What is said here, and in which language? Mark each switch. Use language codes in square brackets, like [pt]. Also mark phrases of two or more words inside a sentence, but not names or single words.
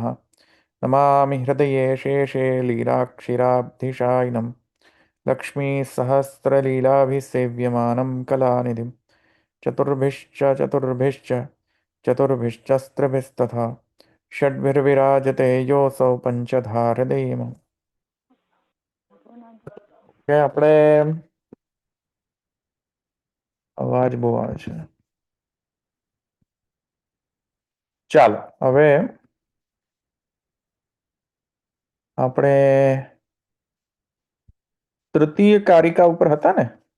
[sa] नमामि हृदये शेषे लीलाक्षिराब्धिशायिनं लक्ष्मीसहस्रलीलाभिसेव्यमानं कलानिधिं चतुर्भिश्च चतुर्भिश्चस्त्रभिस्तथा षड्भिर्विराजते योऽसौ पञ्चधारदैवम्। [gu] કે આપણે અવાજ બહુ આવે છે. ચાલો હવે આપણે તૃતીય કારિકા ઉપર હતા ને?